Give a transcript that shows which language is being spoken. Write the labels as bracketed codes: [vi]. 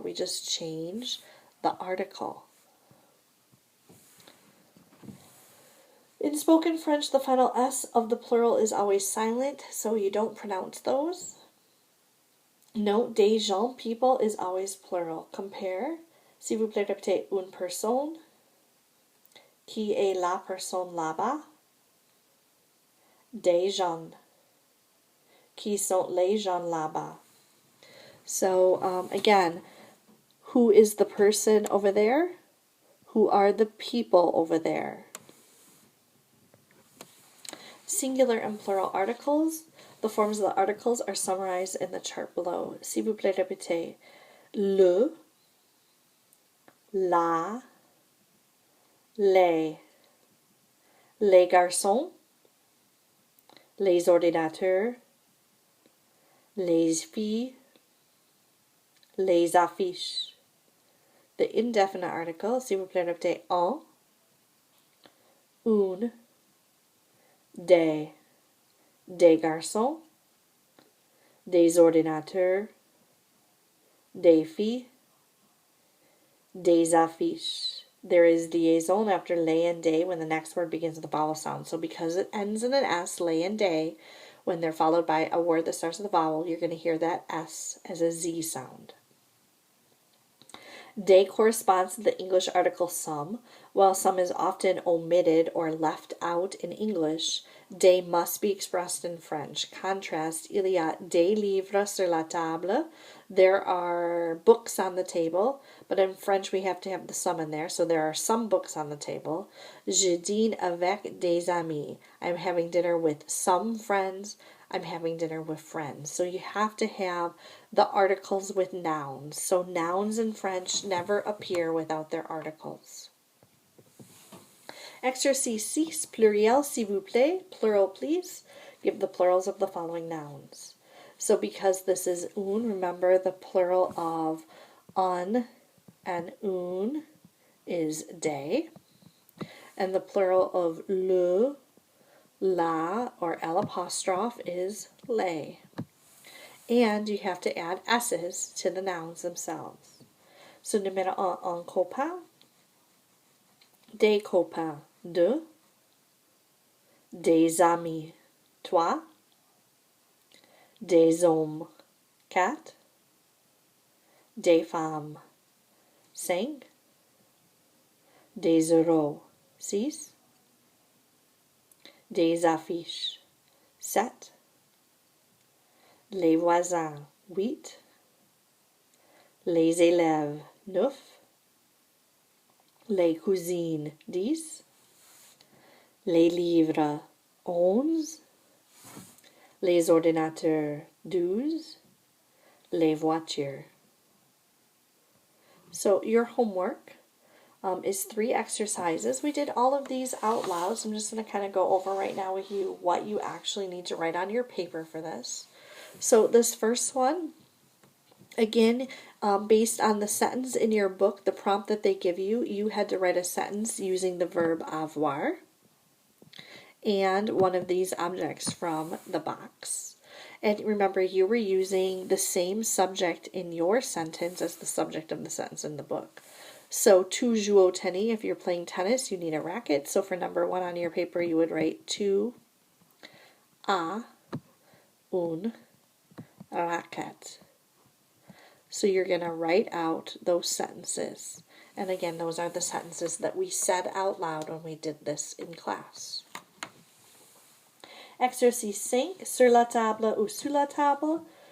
[en] We just change the article. In spoken French, the final S of the plural is always silent, so you don't pronounce those. Note, des gens, people, is always plural. Compare. [fr] S'il vous plaît, répétez une personne. Qui est la personne là-bas? Des gens. Qui sont les gens là-bas? [en] So, again, who is the person over there? Who are the people over there? Singular and plural articles. The forms of the articles are summarized in the chart below. [fr] S'il vous plaît, répétez. Le, la, les garçons, les ordinateurs, les filles, les affiches. [en] The indefinite article, [fr] s'il vous plaît, répétez un, une, des garçons, des ordinateurs, des filles, des affiches. [en] There is liaison after les and des when the next word begins with a vowel sound. So because it ends in an S, les and des, when they're followed by a word that starts with a vowel, you're going to hear that S as a Z sound. Des corresponds to the English article some. While some is often omitted or left out in English, des must be expressed in French. [fr] Contrast, il y a des livres sur la table. [en] There are books on the table, but in French we have to have the some in there, so there are some books on the table. [fr] Je dîne avec des amis. [en] I'm having dinner with some friends. I'm having dinner with friends. So you have to have the articles with nouns. So nouns in French never appear without their articles. [fr] Exercice 6, pluriel s'il vous plaît, [en] plural please. Give the plurals of the following nouns. So because this is une, remember the plural of un and une is des. And the plural of le, la, or L apostrophe is les. And you have to add S's to the nouns themselves. [fr] So numéro un copain, des copains, deux, des amis, trois, des hommes, quatre, des femmes, cinq, des euros, six, des affiches, 7, les voisins, 8, les élèves, 9, les cousines, 10, Les livres 11, les ordinateurs 12, les voitures. [en] So your homework is 3 exercises. We did all of these out loud, so I'm just going to kind of go over right now with you what you actually need to write on your paper for this. So this first one, again, based on the sentence in your book, the prompt that they give you, you had to write a sentence using the verb avoir and one of these objects from the box. And remember, you were using the same subject in your sentence as the subject of the sentence in the book. So, [fr] tu joues au tennis, [en] if you're playing tennis, you need a racket. So for number 1 on your paper, you would write [fr] tu as une raquette. [en] So you're going to write out those sentences. And again, those are the sentences that we said out loud when we did this in class. [fr] Exercice 5, sur la table ou sous la table.